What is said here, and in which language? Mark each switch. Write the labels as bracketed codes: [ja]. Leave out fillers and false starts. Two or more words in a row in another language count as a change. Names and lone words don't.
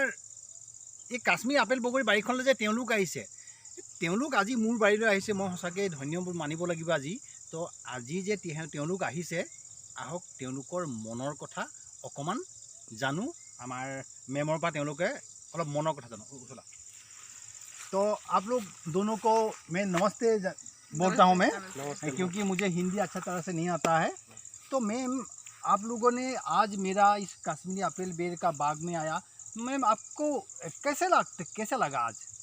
[as] এই কাশ্মীৰ আপেল বগৰী বাৰীখনলৈ যে তেওঁলোক আহিছে তেওঁলোক আজি মোৰ বাৰীলৈ আহিছে মই সঁচাকৈ ধন্যবাদ মানিব লাগিব আজি তো আজি যে তেওঁলোক আহিছে আহক তেওঁলোকৰ মনৰ কথা অকমান জানো আমাৰ মেমৰ পৰা তেওঁলোকে অলপ মনৰ কথা জানো উঠলা [hi] तो आप लोग दोनों को मैं नमस्ते बोलता हूँ मैं क्योंकि मुझे हिंदी अच्छा तरह से नहीं आता है तो मैम आप लोगों ने आज मेरा इस कश्मीरी अपील बेर का बाग में आया मैम आपको कैसे लगा आज